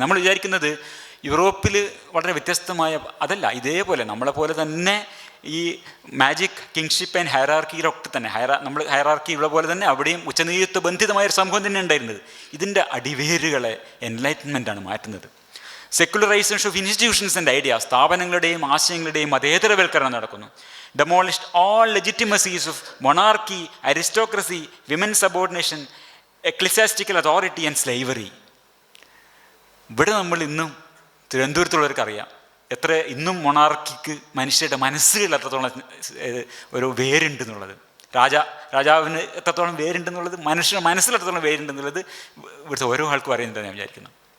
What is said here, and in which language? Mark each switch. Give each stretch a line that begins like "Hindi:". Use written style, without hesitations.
Malayalam: നമ്മൾ വിചാരിക്കുന്നത് യൂറോപ്പിൽ വളരെ വ്യത്യസ്തമായ, അതല്ല, ഇതേപോലെ നമ്മളെപ്പോലെ തന്നെ ഈ മാജിക്, കിങ്ഷിപ്പ് ആൻഡ് ഹൈറാർക്കിയിലൊക്കെ തന്നെ നമ്മൾ ഹൈറാർക്കി ഉള്ള പോലെ തന്നെ അവിടെയും ഉച്ചനീചത്വ ബന്ധിതമായൊരു സംഭവം തന്നെ ഉണ്ടായിരുന്നത്. ഇതിൻ്റെ അടിവേരുകളെ എൻലൈറ്റ്മെൻറ്റാണ് മാറ്റുന്നത്.
English: secularisation of institutions and ideas,
Malayalam: സ്ഥാപനങ്ങളുടെയും ആശയങ്ങളുടെയും മതേതരവൽക്കരണം നടക്കുന്നു.
English: Demolished all legitimacies of monarchy, aristocracy, women's subordination, ecclesiastical authority and slavery.
Malayalam: ഇവിടെ നമ്മൾ ഇന്നും തിരുവനന്തപുരത്തുള്ളവർക്ക് അറിയാം ഇന്നും മൊണാർക്കിക്ക് മനുഷ്യരുടെ മനസ്സുകളിൽ എത്രത്തോളം ഒരു വേരുണ്ടെന്നുള്ളത്, രാജാവിന് എത്രത്തോളം വേരുണ്ടെന്നുള്ളത്, മനുഷ്യരുടെ മനസ്സിൽ എത്രത്തോളം വേരുണ്ടെന്നുള്ളത് ഇവിടുത്തെ ഓരോ ആൾക്കും അറിയുന്നുണ്ടെന്ന് ഞാൻ വിചാരിക്കുന്നു.